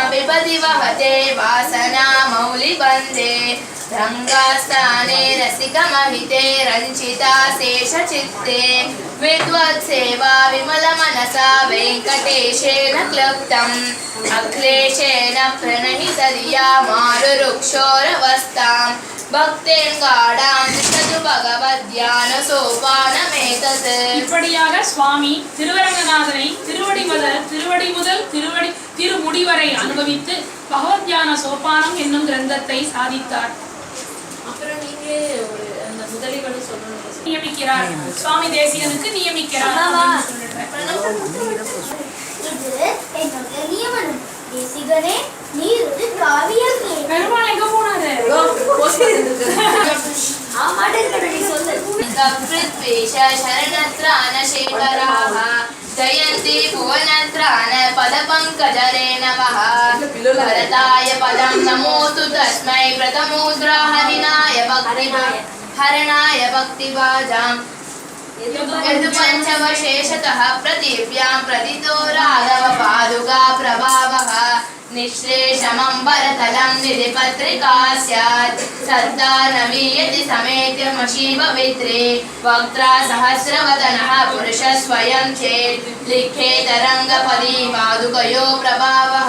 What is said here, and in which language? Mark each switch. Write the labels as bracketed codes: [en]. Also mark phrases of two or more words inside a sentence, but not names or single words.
[sa] विभति वहते वासना मौलिबन्धे रङ्गास्थाने रसिकमहिते रञ्चिता शेषचित्ते विद्वत्सेवा विमलमनसा वेङ्कटेशेन क्लुप्तम् अक्लेशेन प्रणहितधिया मारुरुक्षोरवस्तां भक्तेङ्गाडां तिष्ठतु भगवद्ध्यानसोपानमेतत्. [ta] இப்படியாக சுவாமி திருவரங்கநாதனை திருவடி முதல் திருமுடி வரை அனுபவித்து பகவத் தியான சோபானம் என்னும் கிரந்தத்தை சாதித்தார். அப்புறம் நீங்க அந்த முதலிகளும் சொல்லணும் நியமிக்கிறார். சுவாமி தேசிகனுக்கு நியமிக்கிறார். தேசிகனே நீர் ஒரு காவியம் பெருமாள் எங்க போனாரு? [sa] शरणत्राणशेखराः जयन्ति भुवनत्राण पदपङ्कजरे नमः भरताय पदं नमोऽस्तु तस्मै प्रथमोद्राहरिणाय भक्तिभाजाम् यदुपञ्चवशेषतः पृथिव्यां प्रथितो राघव पादुका प्रभावः निःश्लेषमम्बरतलं निधिपत्रिका स्यात् सद्दा नवीयति समेत्यमशीभवित्रे वक्त्रा सहस्रवदनः पुरुषः स्वयं चेत् लिखेतरङ्गपदी पादुकयो प्रभावः.